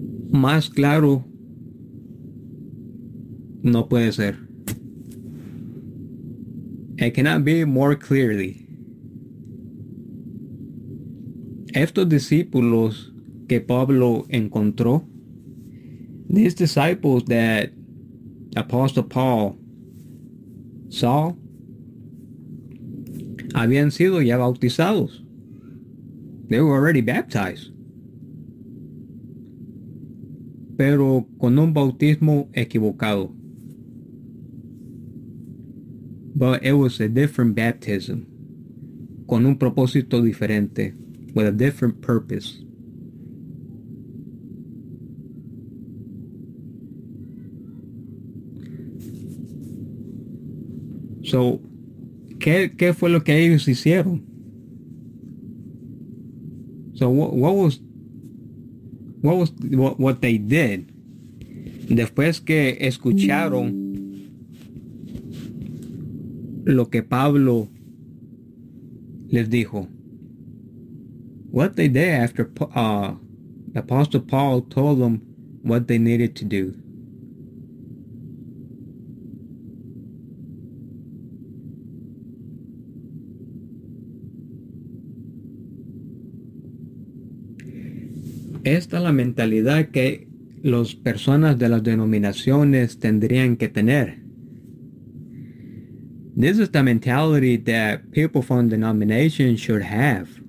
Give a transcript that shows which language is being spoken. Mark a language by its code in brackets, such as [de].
[es] Más claro no puede ser. [en] It cannot be more clearly. [es] Estos discípulos que Pablo encontró, [en] these disciples that Apostle Paul saw, [es] habían sido ya bautizados. [en] They were already baptized. [es] Pero con un bautismo equivocado. [en] But it was a different baptism. [es] Con un propósito diferente. [en] With a different purpose. [es] So, ¿qué fue lo que ellos hicieron? [en] So, what they did? [es] Después que escucharon lo que Pablo les dijo. [en] What they did after Apostle Paul told them what they needed to do. [es] Esta es la mentalidad que las personas de las denominaciones tendrían que tener. [en] This is the mentality that people from denominations should have.